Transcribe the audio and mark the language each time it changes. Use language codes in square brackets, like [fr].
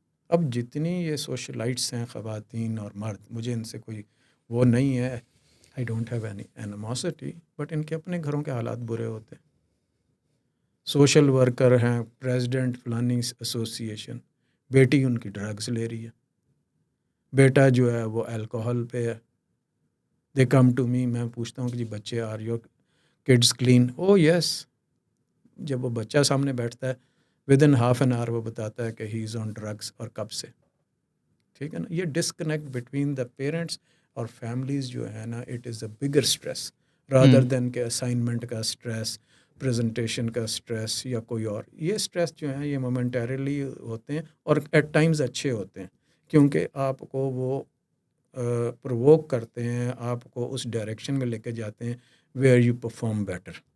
[ur] اب جتنی یہ سوشلائٹس ہیں، خواتین اور مرد، مجھے ان سے کوئی وہ نہیں ہے، [en] I don't have any animosity, [ur] but in کے اپنے گھروں کے حالات برے ہوتے ہیں. سوشل ورکر ہیں، پریزیڈنٹ فلانی ایسوسی ایشن، بیٹی ان کی ڈرگز لے رہی ہے، بیٹا جو ہے وہ الکوہل پہ ہے. [en] they come to me, [ur] میں پوچھتا ہوں کہ جی بچے [en] Are your kids clean? Oh yes. [ur] جب وہ بچہ سامنے بیٹھتا ہے [en] with in half an hour [ur] وہ بتاتا ہے کہ [en] he is on drugs, [ur] اور کب سے. ٹھیک ہے نا. [en] یہ disconnect between the parents [ur] اور فیملیز جو ہے نا، [en] it is a bigger stress rather than [ur] کہ اسائنمنٹ کا [en] stress, [ur] پریزنٹیشن کا اسٹریس یا کوئی اور، یہ اسٹریس جو ہیں یہ مومنٹریلی ہوتے ہیں اور [en] at times [ur] اچھے ہوتے ہیں، کیونکہ آپ کو وہ پرووک کرتے ہیں، آپ کو اس ڈائریکشن میں لے کے جاتے ہیں [en] Where you perform better.